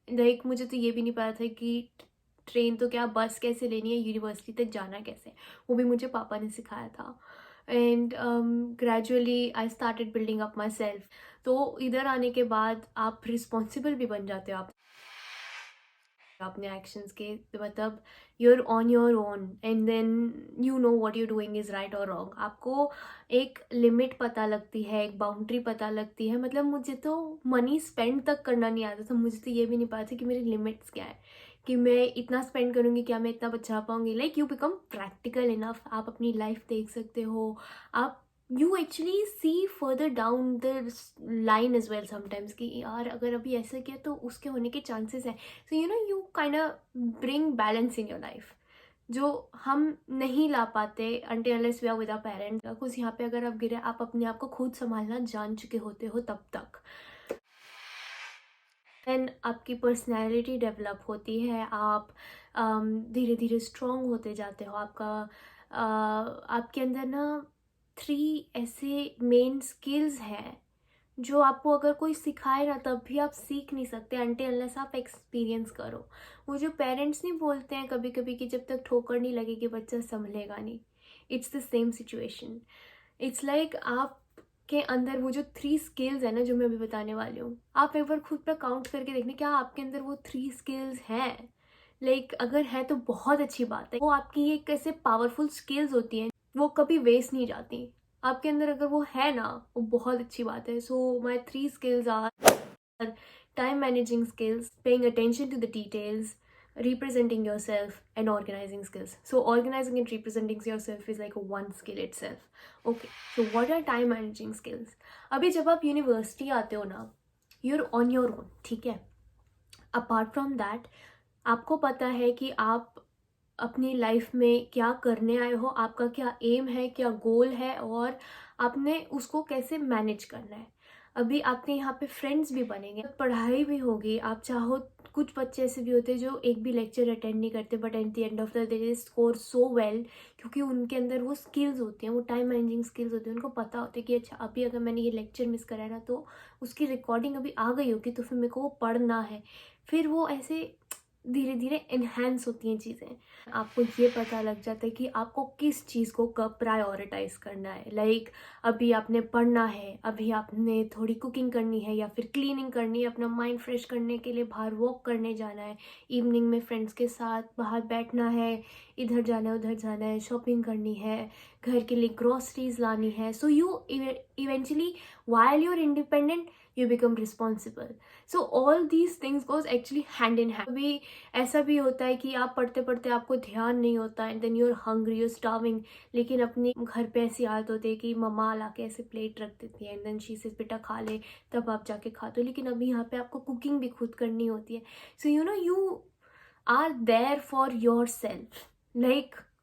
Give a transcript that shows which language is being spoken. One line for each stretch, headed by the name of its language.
Hindi: Like, मुझे तो ये भी नहीं पता था कि ट्रेन तो क्या, बस कैसे लेनी है, यूनिवर्सिटी तक जाना कैसे, वो भी मुझे पापा ने सिखाया था.
English: And gradually I started building up my self.
Hindi: तो इधर आने के बाद आप रिस्पॉन्सिबल भी बन जाते हो आप अपने एक्शंस के.
English: मतलब you're on your own and then you know what you're doing is right or wrong.
Hindi: आपको एक लिमिट पता लगती है, एक बाउंड्री पता लगती है. मतलब मुझे तो मनी स्पेंड तक करना नहीं आता था. मुझे तो ये भी नहीं पता था कि मेरी लिमिट्स क्या है, कि मैं इतना स्पेंड करूँगी क्या मैं इतना बचा पाऊँगी.
English: Like, you become practical enough.
Hindi: आप अपनी लाइफ देख सकते हो. आप
English: you actually see further down the line as well sometimes
Hindi: कि यार अगर अभी ऐसा किया तो उसके होने के चांसेस हैं.
English: so you kind of bring balance in your life
Hindi: जो हम नहीं ला पाते
English: until unless we are with our parents.
Hindi: कुछ यहाँ पे अगर आप गिरे, आप अपने आप को खुद संभालना जान चुके होते हो तब तक. देन आपकी पर्सनैलिटी डेवलप होती है, आप धीरे धीरे स्ट्रॉन्ग होते जाते हो. आपके अंदर ना 3 ऐसे मेन स्किल्स हैं जो आपको अगर कोई सिखाए ना तब भी आप सीख नहीं सकते
English: until unless
Hindi: आप एक्सपीरियंस करो. वो जो पेरेंट्स नहीं बोलते हैं कभी कभी कि जब तक ठोकर नहीं लगेगी बच्चा संभलेगा नहीं.
English: It's the same situation.
Hindi: It's like आपके अंदर वो जो 3 स्किल्स है ना जो मैं अभी बताने वाली हूँ, आप एक बार खुद पर काउंट करके देखने क्या आपके अंदर वो 3 स्किल्स हैं. लाइक, अगर है तो बहुत अच्छी बात है. वो आपकी एक ऐसे पावरफुल स्किल्स होती हैं, वो कभी वेस्ट नहीं जाती. आपके अंदर अगर वो है ना, वो बहुत अच्छी बात है.
English: So my 3 skills are time managing skills, paying attention to the details, representing yourself, and organizing skills. So organizing and representing yourself is like one skill itself. Okay, so what are time managing skills?
Hindi: अभी जब आप university आते हो ना,
English: you're on your own,
Hindi: ठीक है.
English: apart from that
Hindi: आपको पता है कि आप अपनी लाइफ में क्या करने आए हो, आपका क्या एम है, क्या गोल है और आपने उसको कैसे मैनेज करना है. अभी आपके यहाँ पे फ्रेंड्स भी बनेंगे, पढ़ाई भी होगी. आप चाहो, कुछ बच्चे ऐसे भी होते हैं जो एक भी लेक्चर अटेंड नहीं करते
English: but at the end of the day they score so well,
Hindi: क्योंकि उनके अंदर वो स्किल्स होती हैं, वो टाइम मैनेजिंग स्किल्स होती हैं. उनको पता होता है कि अच्छा अभी अगर मैंने ये लेक्चर मिस करा है ना तो उसकी रिकॉर्डिंग अभी आ गई होगी तो फिर मेरे को वो पढ़ना है. फिर वो ऐसे धीरे धीरे इन्हेंस होती हैं चीज़ें. आपको ये पता लग जाता है कि आपको किस चीज़ को कब प्रायोरिटाइज करना है. लाइक, अभी आपने पढ़ना है, अभी आपने थोड़ी कुकिंग करनी है या फिर क्लीनिंग करनी है, अपना माइंड फ्रेश करने के लिए बाहर वॉक करने जाना है, इवनिंग में फ्रेंड्स के साथ बाहर बैठना है, इधर जाना है उधर जाना है, शॉपिंग करनी है, घर के लिए ग्रॉसरीज लानी है.
English: So you eventually while you're independent you become responsible. So all these things goes actually hand in hand.
Hindi: अभी ऐसा भी होता है कि आप पढ़ते पढ़ते आपको ध्यान नहीं होता
English: and then you're hungry, you're starving,
Hindi: लेकिन अपने घर पे ऐसी आदत होती है कि मम्मा ला के ऐसे प्लेट रख देती है
English: and then she says
Hindi: बेटा खा ले, तब आप जाके खाते हो. लेकिन अभी यहाँ पे आपको कुकिंग भी खुद करनी होती है.
English: So you are there for yourself. Like,